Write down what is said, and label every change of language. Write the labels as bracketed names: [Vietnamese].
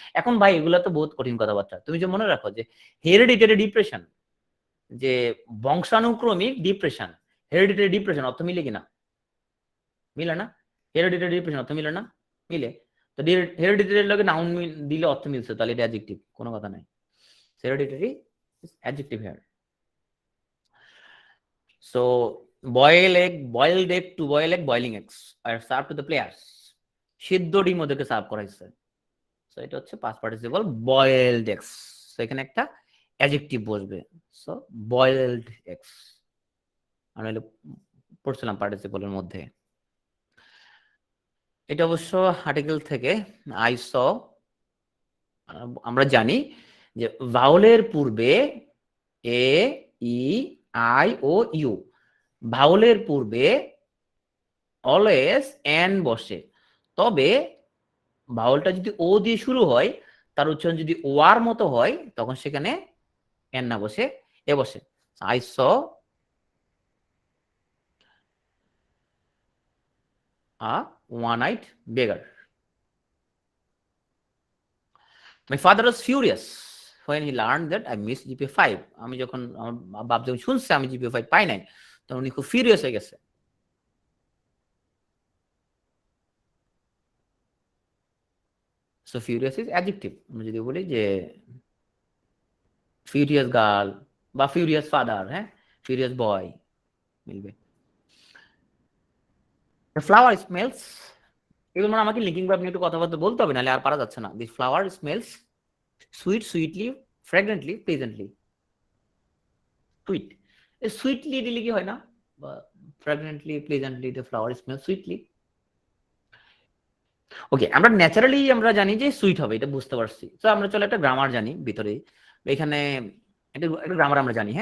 [Bangla] এখন ভাই এগুলা তো বহুত কঠিন কথাবার্তা, তুমি যে মনে রাখো যে হেরিডিটারি ডিপ্রেশন, যে বংশানুক্রমিক ডিপ্রেশন, হেরিডিটারি ডিপ্রেশন অর্থ মিলে কিনা? মিলে না। হেরিডিটারি ডিপ্রেশন অর্থ মিলে না? মিলে। তো হেরিডিটারি লগে নাউন দিলে অর্থ মিলছে, তাহলে এটা অ্যাডজেক্টিভ, কোনো কথা নাই। [English] Hereditary is adjective here. So boiled egg to boil egg, boiling eggs are served to the players. [Bangla] সিদ্ধ ডিম ওদেরকে সার্ভ করা হয়েছে। সো এটা হচ্ছে past participle boiled eggs. So এখানে একটা অ্যাডজেক্টিভ বসবে। সো বয়েলড এগস আমরা পড়ছিলাম পার্টিসিপলের মধ্যে। এটা অবশ্য আর্টিকেল থেকে আই স। আমরা জানি যে ভাওলের পূর্বে এ, ই, আই ও ইউ, ভাওলের পূর্বে অলওয়েজ এন বসে। তবে ভাওলটা যদি ও দিয়ে শুরু হয়, তার উচ্চারণ যদি ওয়ার মতো হয়, তখন সেখানে এন না বসে এ বসে। [English] I saw a one eyed beggar. My father was furious when he learned that I missed GPA 5. [Bangla] আমি যখন আমার বাপ যখন শুনছে আমি GPA 5 পাই নাই, তখন উনি খুব ফিউরিয়াস হয়ে গেছে। [English] So furious is adjective. [Bangla] আমরা যদি বলি যে ফিউরিয়াস গার্ল বা ফিউরিয়াস ফাদার, হ্যাঁ, ফিউরিয়াস বয় মিলবে। [English] The flower smells, [Bangla] এগুলো মানে আমাকে লিঙ্কিং ভার্ব নিয়ে একটু কথাবার্তা বলতে হবে, নাহলে আর পারা যাচ্ছে না। [English] The flower smells sweet, sweetly, fragrantly, pleasantly. [Bangla] Sweet, sweetly দিলে কি হয় না, বা ফ্র্যাগনেন্টলি, pleasantly, [English] the flower smells sweetly. [Bangla] ওকে, আমরা ন্যাচারালি আমরা জানি যে সুইট হবে, এটা বুঝতে পারছি। তো আমরা চলো একটা গ্রামার জানি ভিতরে, এখানে একটা গ্রামার আমরা জানি।